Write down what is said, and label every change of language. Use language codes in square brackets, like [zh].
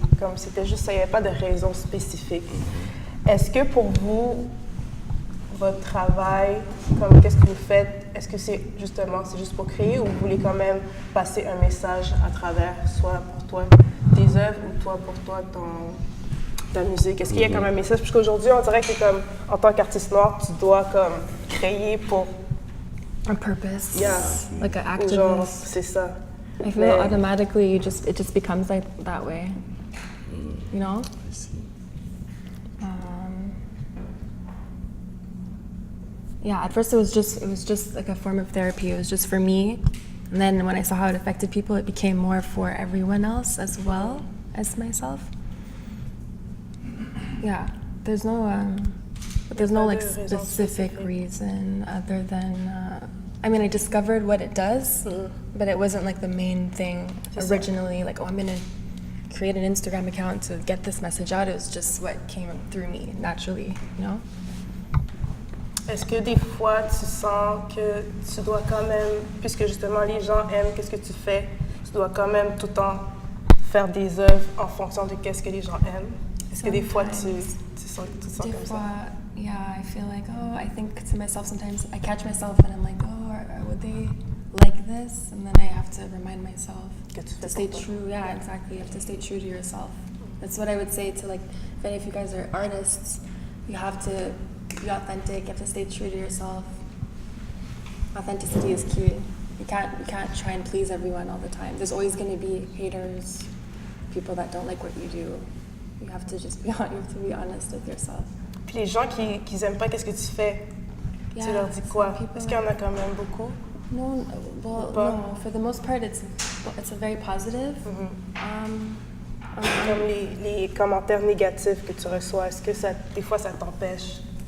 [fr] Comme c'était juste ça, il n'y avait pas de raison spécifique. Est-ce que pour vous, votre travail, comme qu'est-ce que vous faites, est-ce que c'est juste pour créer ou vous voulez quand même passer un message à travers, soit pour toi, tes œuvres ou toi pour toi, ta musique? Est-ce qu'il y a comme un message? Parce qu'aujourd'hui, on dirait que comme, en tant qu'artiste noir, tu dois comme créer pour... [en] A purpose. Yeah. Like an [fr] Genre, [en] activist. [fr] c'est ça. [en] I feel automatically it just becomes like that way. You know? I see. Yeah, at first it was just like a form of therapy. It was just for me. And then when I saw how it affected people, it became more for everyone else as well as myself. Yeah, there's no like specific reason other than, I mean, I discovered what it does, but it wasn't like the main thing originally, like, oh, I'm gonna create an Instagram account to get this message out. It was just what came through me naturally, you know? [fr] Est-ce que des fois, tu sens que tu dois quand même, puisque justement les gens aiment qu'est-ce que tu fais, tu dois quand même tout le temps faire des œuvres en fonction de qu'est-ce que les gens aiment? Est-ce que des fois tu sens comme ça? Yeah, I feel like, I think to myself sometimes, I catch myself and I'm like, would they like this? And then I have to remind myself to stay true. Yeah, exactly. You have to stay true to yourself. That's what I would say to, like, if any of you guys are artists, you have to be authentic. You have to stay true to yourself. Authenticity is key. You can't try and please everyone all the time. There's always going to be haters, people that don't like what you do. You have to just be honest with yourself. Puis les gens qui aiment pas qu'est-ce que tu fais, tu leur dis quoi? Est-ce qu'il y en a quand même beaucoup? [en] No, no. For the most part, it's a very positive. [fr] Comme les commentaires négatifs que tu reçois, est-ce que des fois ça t'empêche?